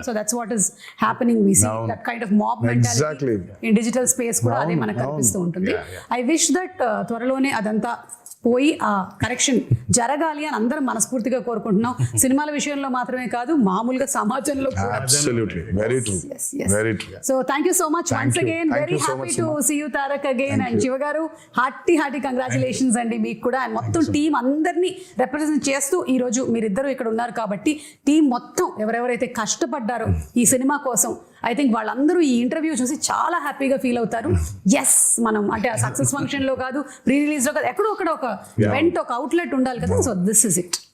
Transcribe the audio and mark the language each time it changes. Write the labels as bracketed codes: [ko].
[en] So that's what is happening. We see that kind of mob mentality in digital space [te] కూడా అదే మనకు కనిపిస్తూ ఉంటుంది. [en] I wish that [te] త్వరలోనే అదంతా పోయి ఆ కరెక్షన్ జరగాలి అని అందరం మనస్ఫూర్తిగా కోరుకుంటున్నాం. సినిమాల విషయంలో మాత్రమే కాదు, మామూలుగా సమాజంలో కూడా. [en] Absolutely. Very true. Very true. So thank you so much once again. Very happy to see you Tarak again. And Shiva garu, hearty congratulations [te] అండి మీకు కూడా. అండ్ మొత్తం టీం అందరినీ రిప్రజెంట్ చేస్తూ ఈ రోజు మీరిద్దరూ ఇక్కడ ఉన్నారు కాబట్టి, టీం మొత్తం ఎవరెవరైతే కష్టపడ్డారో ఈ సినిమా కోసం, [en] I think [te] వాళ్ళందరూ ఈ ఇంటర్వ్యూ చూసి చాలా హ్యాపీగా ఫీల్ అవుతారు. ఎస్, మనం అంటే ఆ సక్సెస్ ఫంక్షన్ లో కాదు, ప్రీ రిలీజ్ లో కాదు, ఎక్కడో ఒకటి ఒక ఈవెంట్, ఒక అవుట్లెట్ ఉండాలి కదా. [en] So this is it.